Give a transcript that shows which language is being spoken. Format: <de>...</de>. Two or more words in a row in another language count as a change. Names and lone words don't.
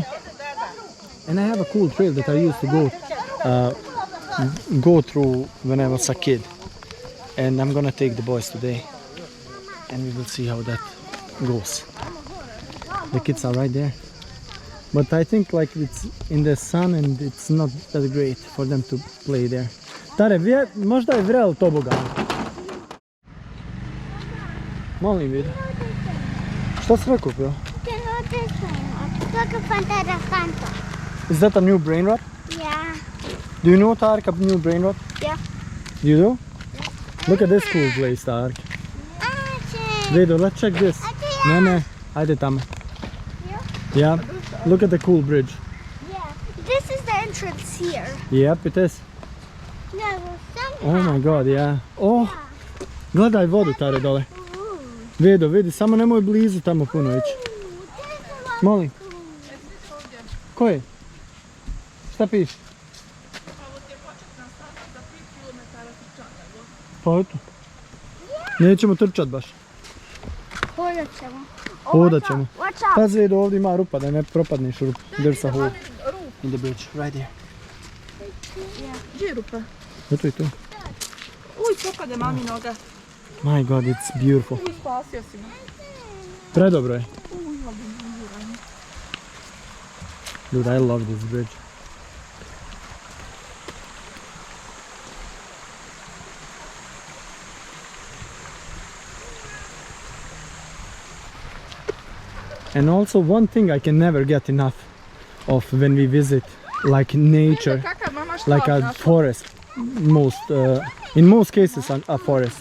<en>And I have a cool trail that I used to go through when I was a kid. And I'm gonna take the boys today, and we will see how that goes. The kids are right there, but I think like it's in the sun and it's not that great for them to play there.</en> <bs>Tare, možda je vrel tobogan. Molim vidi. Šta si rekao, bro?</bs> <en>Is that a new brain rot? Yeah. Do you know, Tarek, a new brain rot? Yeah. You do? Look at this cool place, Tarek. Vedo, let's check this.</en> <bs>Ne, ajde tamo.</bs> <en>Yeah, look at the cool bridge. Yeah. This is the entrance here. Yep, it is. No, Oh my god, yeah.</en> <bs>Oh, gledaj vodu, Tare, dole. Vedo, vidi, samo nemoj blizu tamo puno ići. Molim. Ko je? Šta piše? Pa eto. Nećemo trčat baš. Hodat ćemo. Hodat ćemo.</bs> <en>Watch out.</en> <bs>Pazi, Vedo, ovdje ima rupa da ne propadneš u rupu.</bs> <en>There's a hole in the bridge, right here.</en> <bs>Gdje je rupa? Eto je to. Uj, popade mami noga.</bs> <en>My god, it's beautiful.</en> <bs>Uj, spasio si me. Predobro je. Uj, obim.</bs> <en>Dude, I love this bridge. And also one thing I can never get enough of when we visit like nature, like a forest, in most cases a forest.</en>